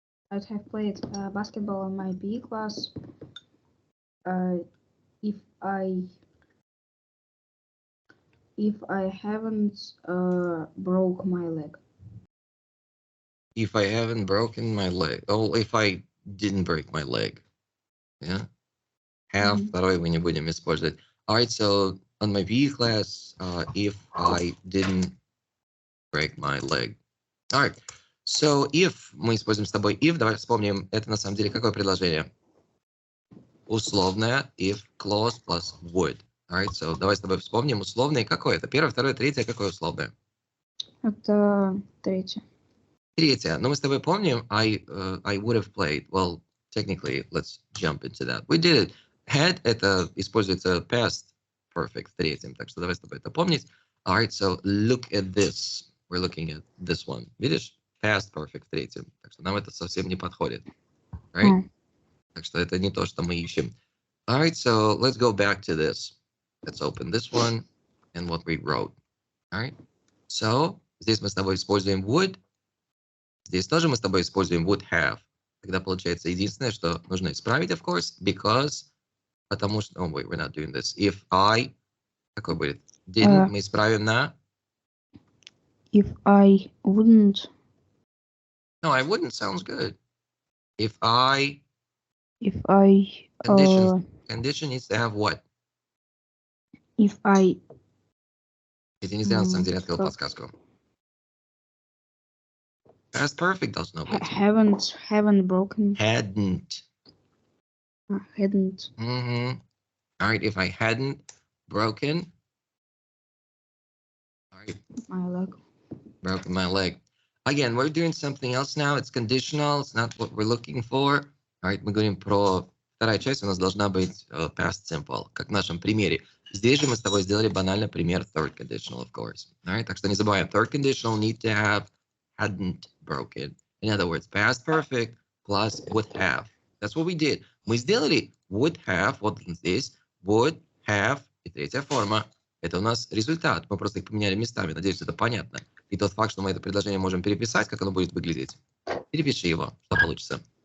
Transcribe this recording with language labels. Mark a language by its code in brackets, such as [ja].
[en] I'd have played basketball in my PE class if I haven't broke my leg. If I haven't broken my leg. Oh, if I didn't break my leg. Yeah. [ru] Have второй мы не будем использовать. [en] Alright, so on my PE class, if I didn't break my leg. Alright, so if [ru] мы используем с тобой if, давай вспомним, это на самом деле какое предложение? [en] Условное if clause plus would. Alright, so [ru] давай с тобой вспомним условное какое это? Первое, второе, третье, какое условное? Это третье. Третье. Но мы с тобой помним, [en] I would have played. Well, technically, let's jump into that. We did it. [ru] Had это используется past perfect в третьем, так что давай с тобой это помнить. [en] Alright, so look at this. We're looking at this one. [ru] Видишь? Past perfect в третьем. Так что нам это совсем не подходит. [en] Right? [ru] Так что это не то, что мы ищем. [en] Alright, so let's go back to this. Let's open this one and what we wrote. Alright? [ru] So, здесь мы с тобой используем would. Здесь тоже мы с тобой используем would have. Тогда получается единственное, что нужно исправить, [en] of course, because, [ru] потому что, [en] oh wait, we're not doing this. If I, [ru] какой будет? Didn't, мы исправим на? [en] If I wouldn't. No, I wouldn't sounds good. If condition needs to have what? If I... [ru] Это не зря, на самом деле, открыл подсказку. Past perfect должно быть. [en] Haven't broken. Hadn't. Hadn't. All right, if I hadn't broken. All right. My leg. Broken my leg. Again, we're doing something else now. It's conditional. It's not what we're looking for. All right, [ru] мы говорим про... Вторая часть у нас должна быть past simple, как в нашем примере. Здесь же мы с тобой сделали банально пример third conditional, [en] of course. All right, [ru] так что не забываем. [en] Third conditional need to have hadn't broken. In other words, past perfect plus would have. That's what we did. [ru] Мы сделали would have, вот здесь, would have, и третья форма. Это у нас результат. Мы просто их поменяли местами. Надеюсь, это понятно. И тот факт, что мы это предложение можем переписать, как оно будет выглядеть. Перепиши его, что получится.